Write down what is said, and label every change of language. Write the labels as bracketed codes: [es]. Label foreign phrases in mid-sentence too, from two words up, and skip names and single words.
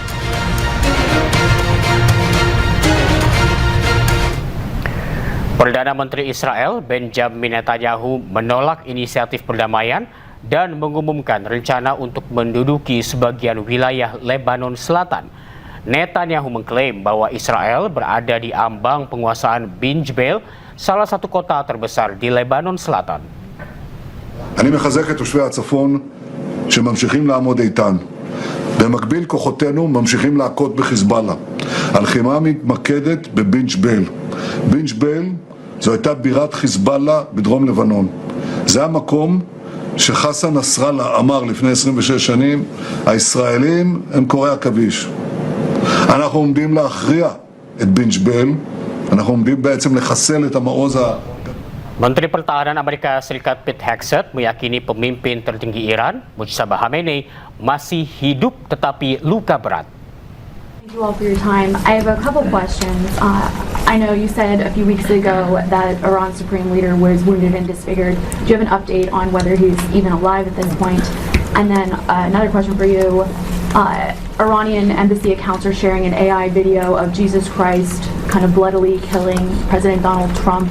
[id] Perdana Menteri Israel Benjamin Netanyahu menolak inisiatif perdamaian dan mengumumkan rencana untuk menduduki sebagian wilayah Lebanon Selatan. Netanyahu mengklaim bahwa Israel berada di ambang penguasaan Bin Jbeil, salah satu kota terbesar di Lebanon Selatan. [he] אני מחזק את תושבי הצפון שממשיכים לעמוד איתן. במקביל כוחותינו ממשיכים להכות בחיזבאללה. הלחימה מתמקדת בבינג' בל. בינג' בל זו הייתה בירת חיזבאללה בדרום לבנון. זה המקום שחסן נסראללה אמר לפני 26 שנים, הישראלים הם קוראי עכביש. אנחנו עומדים להכריע את בינג' בל, אנחנו עומדים בעצם לחסל את המעוז [id] Menteri Pertahanan Amerika Serikat Pete Hegseth meyakini pemimpin tertinggi Iran, Mujtaba Khamenei, masih hidup tetapi luka berat. [en] Thank you all for your time. I have a couple questions. I know you said a few weeks ago that Iran's supreme leader was wounded and disfigured. Do you have an update on whether he's even alive at this point? And then another question for you. Iranian embassy accounts are sharing an AI video of Jesus Christ kind of bloodily killing President Donald Trump.